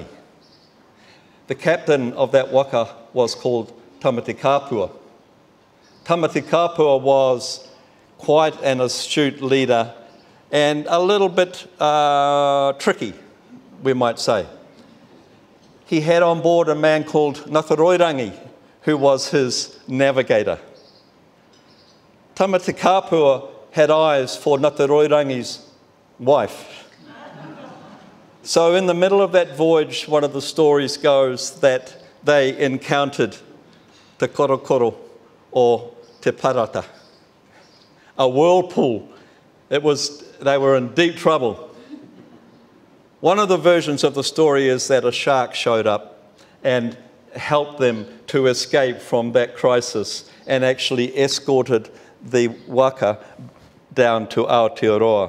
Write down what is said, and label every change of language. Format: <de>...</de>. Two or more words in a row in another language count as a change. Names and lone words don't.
<en>The captain of that waka was called Tamati Kapua. Tamati Kapua was quite an astute leader and a little bit tricky, we might say. He had on board a man called Ngāti Roirangi, who was his navigator. Tamati Kapua had eyes for Ngāti wife. So in the middle of that voyage, one of the stories goes that they encountered</en> <mi>te korokoro</mi> <en>or</en> <mi>te parata,</mi> <en>a whirlpool. They were in deep trouble. One of the versions of the story is that a shark showed up and helped them to escape from that crisis and actually escorted the waka down to Aotearoa.</en>